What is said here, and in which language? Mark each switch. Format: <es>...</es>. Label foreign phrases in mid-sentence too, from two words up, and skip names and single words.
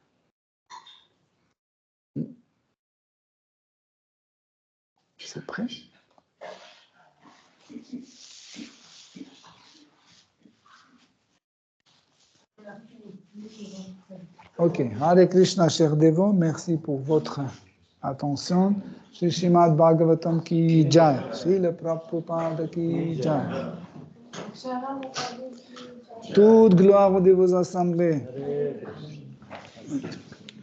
<fr>C'est prêt?</fr> <sa>Ok, Hare Krishna,</sa> <fr>chers dévots, merci pour votre attention.</fr> <hi>Shri Srimad Bhagavatam ki jai, Shri le Prabhupada ki jai.</hi> <fr>Toute gloire de vos assemblées.</fr>